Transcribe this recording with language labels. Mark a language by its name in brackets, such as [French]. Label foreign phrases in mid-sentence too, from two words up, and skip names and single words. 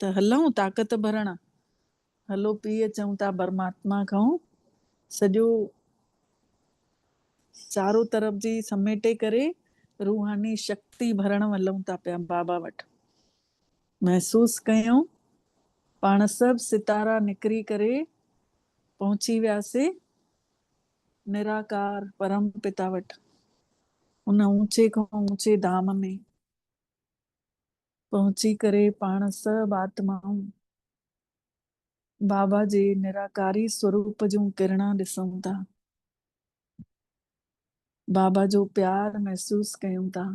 [Sindhi] त हलूं ताक़त भरण, हलो पी अचूं था परमात्मा खां सॼो चारो तरफ़ जी समेटे करे रूहानी शक्ति भरण हलूं था पिया बाबा वटि। महसूस कयूं पाण सभु सितारा निकिरी करे पहुची वियासीं निराकार परम पिता वटि। उन ऊंचे खां ऊंचे धाम में पहुची करे पाण सभु आत्माऊं बाबा जे निराकारी स्वरूप जूं किरणा ॾिसूं था। बाबा जो प्यार महसूस कयूं था।